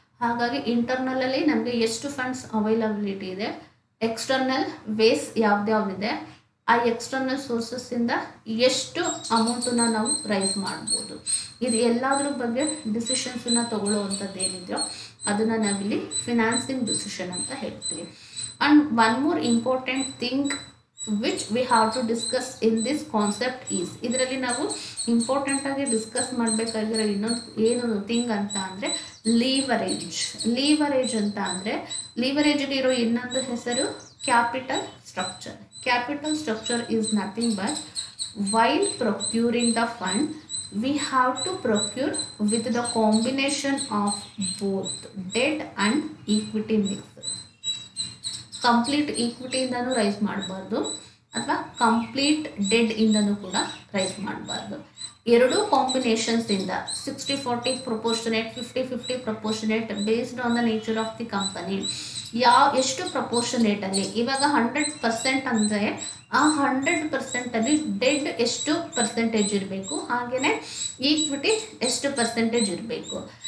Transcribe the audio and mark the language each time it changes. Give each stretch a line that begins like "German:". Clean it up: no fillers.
Kannada: ಹಾಗಾಗಿ ಇಂಟರ್ನಲಲ್ಲಿ ನಮಗೆ ಎಷ್ಟು ಫಂಡ್ಸ್ ಅವೈಲಬಿಲಿಟಿ ಇದೆ, ಎಕ್ಸ್ಟರ್ನಲ್ ವೇಸ್ ಯಾವ್ದ್ಯಾವ್ದಿದೆ, ಆ ಎಕ್ಸ್ಟರ್ನಲ್ ಸೋರ್ಸಸ್ಸಿಂದ ಎಷ್ಟು ಅಮೌಂಟನ್ನು ನಾವು ರೈಸ್ ಮಾಡ್ಬೋದು, ಇದು ಎಲ್ಲದ್ರ ಬಗ್ಗೆ ಡಿಸಿಷನ್ಸನ್ನು ತಗೊಳ್ಳುವಂಥದ್ದು ಏನಿದೆಯೋ ಅದನ್ನು ನಾವಿಲ್ಲಿ ಫಿನಾನ್ಸಿಂಗ್ ಡಿಸಿಷನ್ ಅಂತ ಹೇಳ್ತೀವಿ.
English: And one more important thing which we have to discuss in this concept is,
Kannada: ಇದರಲ್ಲಿ ನಾವು ಇಂಪಾರ್ಟೆಂಟ್ ಆಗಿ ಡಿಸ್ಕಸ್ ಮಾಡಬೇಕಾಗಿರೋ ಇನ್ನೊಂದು ಏನು ಥಿಂಗ್ ಅಂತ ಅಂದರೆ ಲೀವರೇಜ್. ಲೀವರೇಜ್ ಅಂತ ಅಂದರೆ ಲೀವರೇಜ್ಗೆ ಇರೋ ಇನ್ನೊಂದು ಹೆಸರು capital structure.
English: Capital structure is nothing but while procuring the fund we have to procure with the combination of both debt and equity mix.
Kannada: Complete ಈಕ್ವಿಟಿಯಿಂದನೂ rice ಮಾಡಬಾರ್ದು ಅಥವಾ ಕಂಪ್ಲೀಟ್ ಡೆಡ್ ಇಂದನೂ ಕೂಡ ರೈಸ್ ಮಾಡಬಾರ್ದು. ಎರಡೂ ಕಾಂಬಿನೇಷನ್ಸಿಂದ
English: 60-40 proportionate, 50-50 proportionate based on the nature of the company.
Kannada: ಎಷ್ಟು ಪ್ರಪೋರ್ಷನೇಟಲ್ಲಿ ಇವಾಗ 100% ಅಂದರೆ ಆ 100%ಅಲ್ಲಿ dead ಎಷ್ಟು ಪರ್ಸೆಂಟೇಜ್ ಇರಬೇಕು, ಹಾಗೆಯೇ ಈಕ್ವಿಟಿ ಎಷ್ಟು ಪರ್ಸೆಂಟೇಜ್ ಇರಬೇಕು.